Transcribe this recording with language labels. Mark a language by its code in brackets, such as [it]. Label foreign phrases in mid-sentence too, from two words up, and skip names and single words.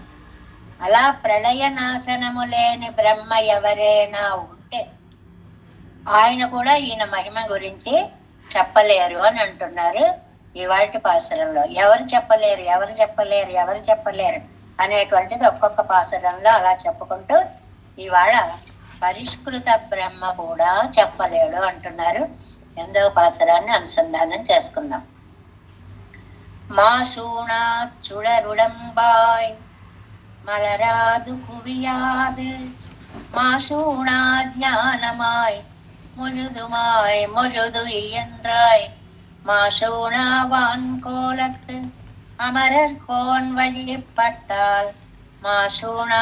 [te] అలా ప్రళయ నాశనము లేని బ్రహ్మ ఎవరైనా ఉంటే ఆయన కూడా ఈయన మహిమ గురించి చెప్పలేరు అని అంటున్నారు ఇవాటి పాసురంలో. ఎవరు చెప్పలేరు, ఎవరు చెప్పలేరు, ఎవరు చెప్పలేరు అనేటువంటిది ఒక్కొక్క పాసురంలో అలా చెప్పుకుంటూ ఇవాళ పరిష్కృత బ్రహ్మ కూడా చెప్పలేడు అంటున్నారు. 8వ పాసురాన్ని అనుసంధానం చేసుకుందాం. [ta] மாசூணா சுடருடம்பாய் மலராது குவியாது மாசூணா ஞானமாய் முழுதுமாய் முழுது இயன்றாய் மாசூணா வான்கோலத்து அமரர் கோன் வழிபட்டால் மாசூணா